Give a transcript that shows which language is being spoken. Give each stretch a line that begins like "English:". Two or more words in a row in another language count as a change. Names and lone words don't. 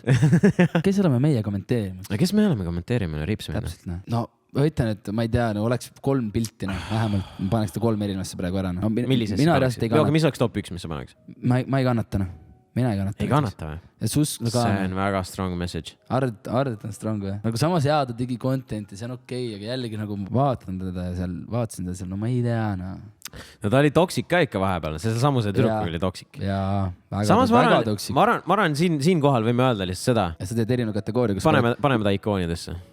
Estonian: Kes oleme meie kommenteerimas? Kes me oleme kommenteerimas? Riipsmed. Täpselt, No, ma ütlen, et ma ei tea, oleks 3 pilti, vähemalt ma paneks ta 3 erinevasse praegu ära. Millisesse paneks? Mis oleks top 1, mis sa paneks? Ma ei kannata, Mina ei kannata. Ei kannata või? See on väga
English: strong message.
Estonian: Ardet on strong või? Nagu samas ta tegi contenti, see on okei, aga jällegi nagu vaatasin teda seal, no ma ei tea, No ta oli toksik ka ikka vahepeal, see samuse tüdruk oli toksik. Jaa, väga toksik. Ma arvan, siin kohal võime öelda lihtsalt seda. Ja sa teed erinev kategooria. Paneme ta ikoonidesse.